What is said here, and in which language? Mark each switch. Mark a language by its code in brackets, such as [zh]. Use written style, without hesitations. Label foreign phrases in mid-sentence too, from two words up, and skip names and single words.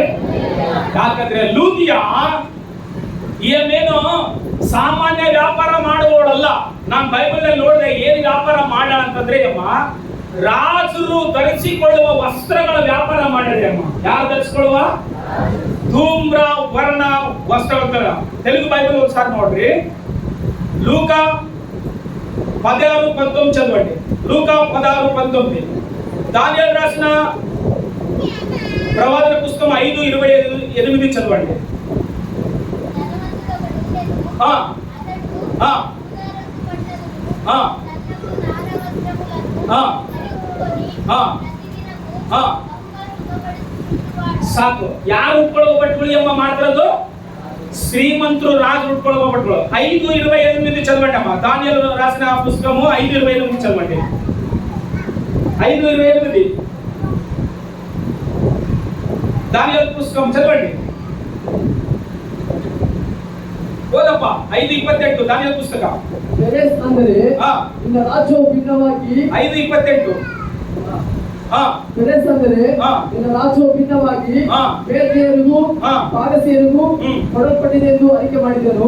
[kn] ಯಾಕಂದ್ರೆ ಲೂದಿಯ ಏನು ಸಾಮಾನ್ಯ ವ್ಯಾಪಾರ ಮಾಡುವವಳಲ್ಲ. ನಾನು ಬೈಬಲ್ ಅಲ್ಲಿ ನೋಡಿದೆ ಏನ್ ವ್ಯಾಪಾರ ಮಾಡ ಅಂತಂದ್ರೆ ಅಮ್ಮ ರಾಜರು ಧರಿಸಿಕೊಳ್ಳುವ ವಸ್ತ್ರಗಳ ವ್ಯಾಪಾರ ಮಾಡಿದೆ ಅಮ್ಮ. ಯಾರು ಧರಿಸಿಕೊಳ್ಳುವ? ಧೂಮ್ರ ವರ್ಣ ವಸ್ತ್ರ. ತೆಲುಗು ಬೈಬಲ್ ಒಂದ್ಸಾರಿ ನೋಡ್ರಿ. [te] లూకా 16:19 చదవండి. లూకా 16:19. దానియేలు రాసిన ప్రవాదన పుస్తకం 5:28 చదవండి. [kn] ఆ ఆ ఆ ಆ ಸಾಕು. ಯಾರು ಉಟ್ಕೊಳ್ಳೋ ಬಟ್ಟೆಗಳು ಎಂಬ ಮಾಡ್ತಿರೋದು? ಶ್ರೀಮಂತರು, ರಾಜರು ಉಟ್ಕೊಳ್ಳೋ ಬಟ್ಟೆಗಳು. [te] 5:28 చదవండి అమ్మా. దానియేలు రాసిన పుస్తకము 5:28 చదవండి. 5:28 దానియేలు పుస్తకం చదవండి. [kn] ಓದಪ್ಪ. 5:28 ದಾನಿಯೇಲ ಪುಸ್ತಕ. ಪೆರೆಸ್ ಅಂದರೆ ನಿನ್ನ ರಾಜ್ಯವು ಭಿನ್ನವಾಗಿ 5:28 ಪೆರೆಸ್ ಅಂದರೆ ನಿನ್ನ ರಾಜ್ಯವು ಭಿನ್ನವಾಗಿ ಬೇರೆಯವರಿಗೂ ಪಾರಸಿಯರಿಗೂ ಕೊಡಲ್ಪಟ್ಟಿದೆ ಎಂದು ಅರಿಕೆ ಮಾಡಿದನು.